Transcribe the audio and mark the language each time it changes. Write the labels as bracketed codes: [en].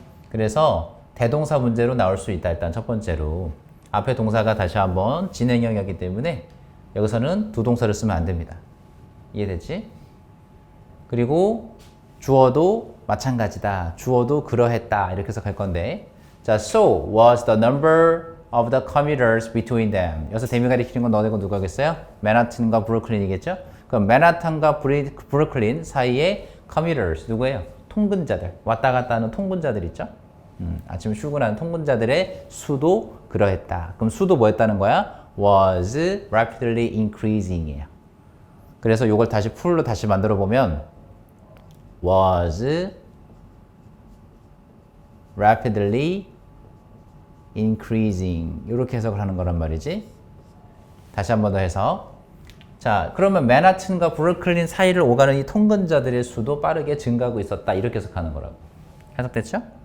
[ko] 그래서 대동사 문제로 나올 수 있다. 일단 첫 번째로. 앞에 동사가 다시 한번 진행형이기 때문에 여기서는 두 동사를 쓰면 안 됩니다. 이해됐지? 그리고 주어도 마찬가지다. 주어도 그러했다. 이렇게 해석할 건데. [en] 자, so was the number of the commuters between them. [ko] 여기서 대미 가리키는 건 너네가 누가겠어요? 맨하튼과 브루클린이겠죠? 그럼 맨하탄과 브루클린 사이에 commuters 누구예요? 통근자들. 왔다 갔다 하는 통근자들 있죠? 아침에 출근하는 통근자들의 수도 그러했다. 그럼 수도 뭐였다는 거야? [en] was rapidly increasing [ko] 이에요. 그래서 이걸 다시 풀로 다시 만들어 보면 [en] was rapidly increasing [ko] 이렇게 해석을 하는 거란 말이지. 다시 한 번 더 해서 자 그러면 맨하튼과 브루클린 사이를 오가는 이 통근자들의 수도 빠르게 증가하고 있었다 이렇게 해석하는 거라고. 해석됐죠?